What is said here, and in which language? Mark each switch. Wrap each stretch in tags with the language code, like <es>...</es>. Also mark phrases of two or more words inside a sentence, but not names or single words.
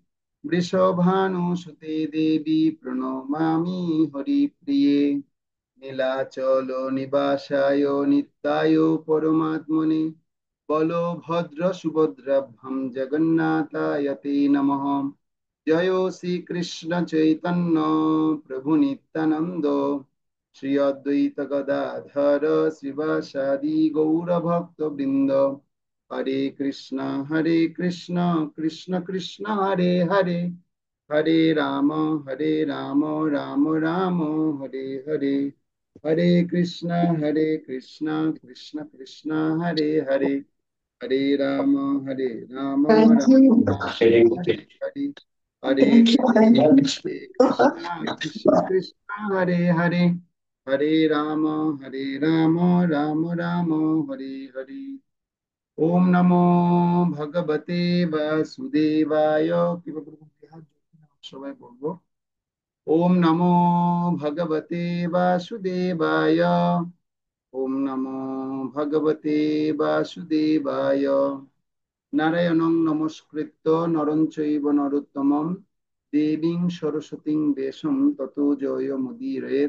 <sa>वृषभानुसुते देवी प्रणमामि हरिप्रिये नीलाचल निवासाय नित्याय परमात्मने बलभद्र सुभद्राभ्यां जगन्नाथाय ते नमः जय श्री कृष्ण चैतन्य प्रभु नित्यानंद श्री अद्वैत गदाधर शिवासादि गौरभक्त वृंद हरे कृष्ण कृष्ण कृष्ण हरे हरे हरे राम राम राम हरे हरे हरे हरे कृष्णा कृष्ण कृष्ण हरे हरे, हरे राम राम राम हरे हरे, हरे हरे कृष्णा कृष्ण कृष्ण हरे हरे, हरे राम राम राम हरे हरे। ओम नमो भगवते वासुदेवाय।</sa> <bn>সবাই বলবো,</bn> <sa>ओम नमो भगवते वासुदेवाय। ओम नमो भगवते वासुदेवाय। नारायणं नमस्कृत्य नरं चैव नरोत्तमं देवीं सरस्वतीं वेशं ततो जयमुदीरयेत्।</sa>